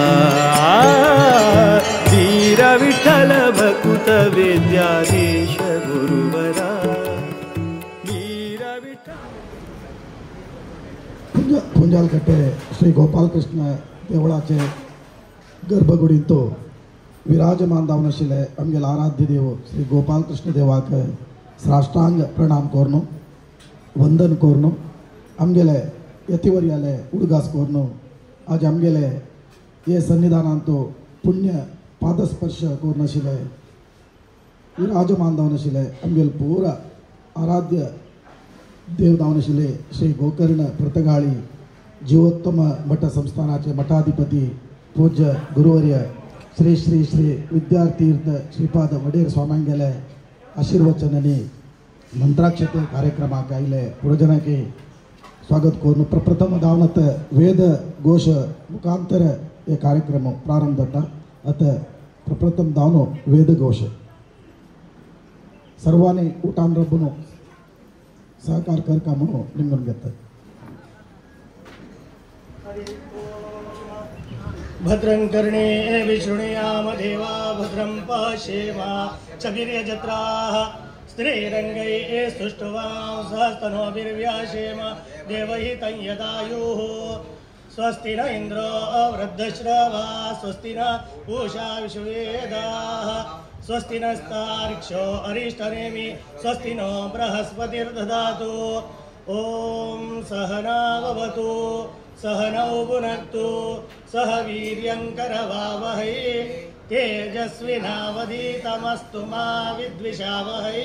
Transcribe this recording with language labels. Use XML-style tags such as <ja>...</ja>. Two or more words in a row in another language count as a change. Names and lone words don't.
<sa>वीर विठ्ठल भकुत विद्याधीश गुरुवरा वीर विठ्ठल</sa> <kok>पुंजालकट्टे श्री गोपालकृष्ण देवळाचे गर्भगुडींतो विराजमान दावनशिले आमगेले आराध्य देव श्री गोपालकृष्ण देवाक साष्टांग प्रणाम कोरनो वंदन कोरनो आमगेले यतिवर्याले उडगास कोरनो आज आमगेले ये सन्निधानांतो पुण्य पादस्पर्श कोरनाशिले विराजमान दावनशिले आमगेले पूरा आराध्य देव दावनशिले श्री गोकर्ण प्रतगाळी जीवोत्तम मठ संस्थानाचे मठाधिपती पूज्य गुरुवर्य श्री श्री श्री विद्यातीर्थ श्रीपाद वडेर स्वामांगेले आशीर्वचननी मंत्राक्षते कार्यक्रमाक आयले पुरोजनाके स्वागत कोरनु प्रप्रथम दावनत वेद घोष मुखांतर ये कार्यक्रम प्रारंभ जाता अत प्रप्रथम दावनो वेद घोष सर्वांनी उठान रब्बुनु सहकार करका म्हणून निमून घेतात</kok> <sa>भद्रं कर्णे विशृणुयाम देवा भद्रं पश्येमा चभिर्यजत्राः स्त्रीरङ्गैः सुष्ठुवां सहस्तनोभिर्व्याशेम देवहितं यदायुः स्वस्ति न इन्द्रो वृद्धश्रवा स्वस्ति न पूषा विश्ववेदाः स्वस्ति नस्तार्क्ष्यो अरिष्टनेमि स्वस्ति नो बृहस्पतिर्दधातु ॐ सहना भवतु सहनौ भुनक्तु सह वीर्यं करवावहै तेजस्विनावधीतमस्तु मा विद्विषावहै।</sa>